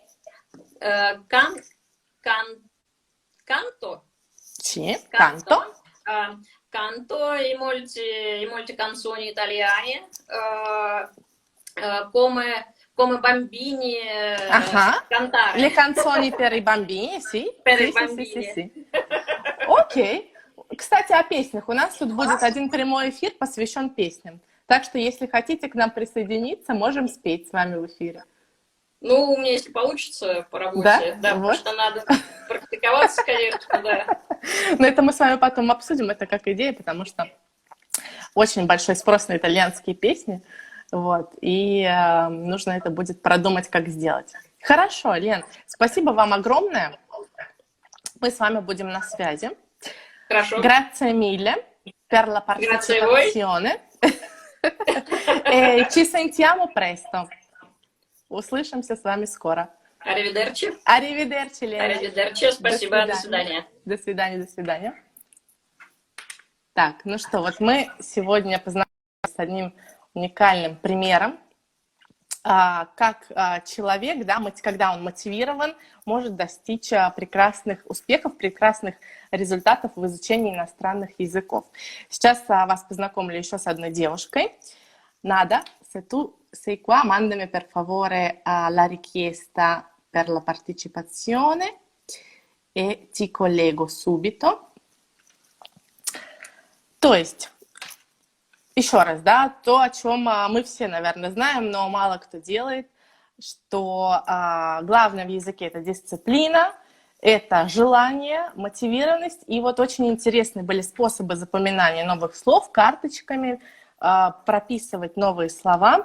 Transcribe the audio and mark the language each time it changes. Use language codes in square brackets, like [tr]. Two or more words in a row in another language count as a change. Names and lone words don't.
[it] Canto. sì, canto. Canto e molte canzoni italiane, come bambini cantare. Le canzoni per i bambini, sì. Per Sì, i sì, bambini. sì, sì, sì. [ru] Окей. Кстати, о песнях. У нас тут будет один прямой эфир, посвящен песням. Так что, если хотите к нам присоединиться, можем спеть с вами в эфире. Ну, у меня, если получится по работе, Да? да, потому Вот. что надо практиковаться, конечно, да. Но это мы с вами потом обсудим, это как идея, потому что очень большой спрос на итальянские песни, вот, и нужно это будет продумать, как сделать. Хорошо, Лен, спасибо вам огромное. Мы с вами будем на связи. Хорошо. [it] Grazie mille per la Grazie a voi. partecipazione. E ci sentiamo presto. [ru] Услышимся с вами скоро. [it] Arrivederci. Arrivederci, Лена. Arrivederci. [ru] Спасибо. До свидания. До свидания, до свидания. Так, ну что, вот мы сегодня познакомились с одним уникальным примером, как человек, да, когда он мотивирован, может достичь прекрасных успехов, прекрасных результатов в изучении иностранных языков. Сейчас вас познакомлю еще с одной девушкой. [it] Nada, se tu sei qua, mandami per favore la richiesta per la partecipazione e ti collego subito. [ru] То есть, еще раз, да, то, о чем мы все, наверное, знаем, но мало кто делает, что главное в языке — это дисциплина, это желание, мотивированность. И вот очень интересные были способы запоминания новых слов карточками, прописывать новые слова.